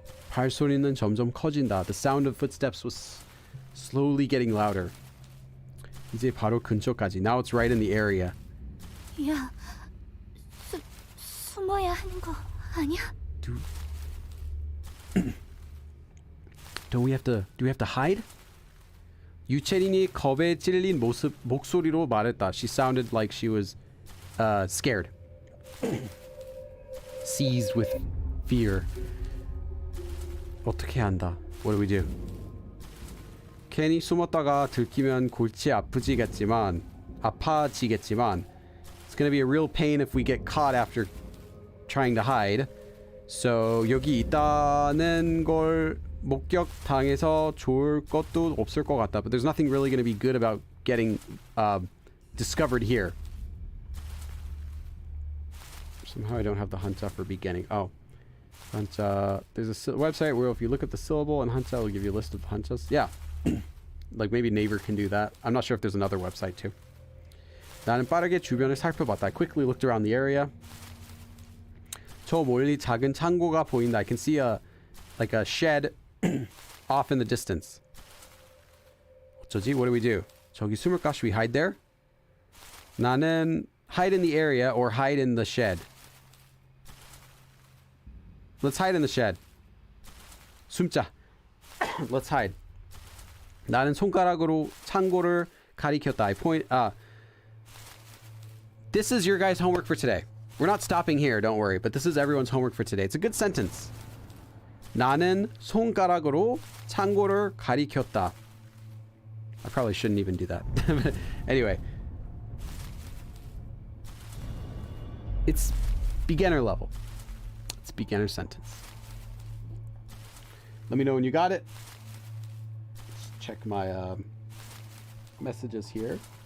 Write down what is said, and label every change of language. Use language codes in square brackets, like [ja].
[ko] 발소리는 점점 커진다. [en] The sound of footsteps was slowly getting louder. [ko] 이제 바로 근처까지. [en] Now it's right in the area. [ko] 야, 숨어야 하는 거 아니야? [en] Do we have to hide? [ko] 유채린이 겁에 찔린 목소리로 말했다. [en] She sounded like she was scared. Seized with fear. [ko] 어떻게 한다? [en] What do we do? [ko] 괜히 숨었다가 들키면 골치 아파지겠지만 [en] it's gonna be a real pain if we get caught after trying to hide. [ko] So 여기 있다는 걸 목격당해서 좋을 것도 없을 것 같다. [en] But there's nothing really gonna be good about getting discovered here. Somehow I don't have the Hanja for beginning. Oh. Hanja. There's a website where if you look up the syllable in Hanja, it'll give you a list of Hanjas. Yeah. Like maybe Naver can do that. I'm not sure if there's another website too. [ko] 나는 빠르게 주변을 살펴봤다. [en] I quickly looked around the area. [ko] 저 멀리 작은 창고가 보인다. [en] I can see a shed off in the distance. [ko] 어쩌지? [en] What do we do? [ko] 저기 숨을까? [en] Should we hide there? 나는 hide in the area or hide in the shed. Let's hide in the shed. [ko] 숨자. [en] Let's hide. [ko] 나는 손가락으로 창고를 가리켰다. [en] I point. This is your guys' homework for today. We're not stopping here, don't worry. But this is everyone's homework for today. It's a good sentence. [ko] 나는 손가락으로 창고를 가리켰다. [en] I probably shouldn't even do that. Anyway. It's beginner level. It's beginner sentence. Let me know when you got it. Let's check my messages here.